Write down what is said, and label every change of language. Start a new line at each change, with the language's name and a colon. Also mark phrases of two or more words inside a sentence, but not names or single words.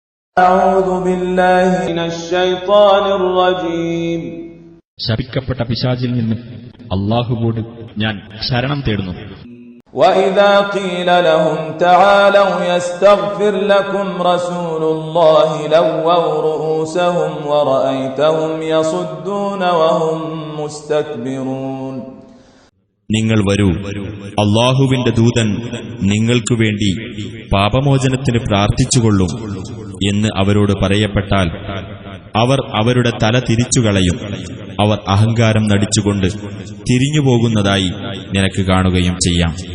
Malayalam: ശപിക്കപ്പെട്ട പിശാചിൽ നിന്ന് അല്ലാഹുവോട് ഞാൻ ശരണം തേടുന്നു.
Arabic: وَإِذَا قِيلَ لَهُمْ تَعَالَوْا يَسْتَغْفِرْ لَكُمْ رَسُولُ اللَّهِ لَوَّوْا رُءُوسَهُمْ وَرَأَيْتَهُمْ يَصُدُّونَ وَهُمْ مُسْتَكْبِرُونَ.
Malayalam: നിങ്ങൾ വരൂ, അല്ലാഹുവിന്റെ ദൂതൻ നിങ്ങൾക്കു വേണ്ടി പാപമോചനത്തിന് പ്രാർത്ഥിച്ചുകൊള്ളും എന്ന് അവരോട് പറയപ്പെട്ടാൽ അവർ അവരുടെ തല തിരിച്ചുകളയും. അവർ അഹങ്കാരം നടിച്ചുകൊണ്ട് തിരിഞ്ഞുപോകുന്നതായി നിനക്ക് കാണുകയും ചെയ്യാം.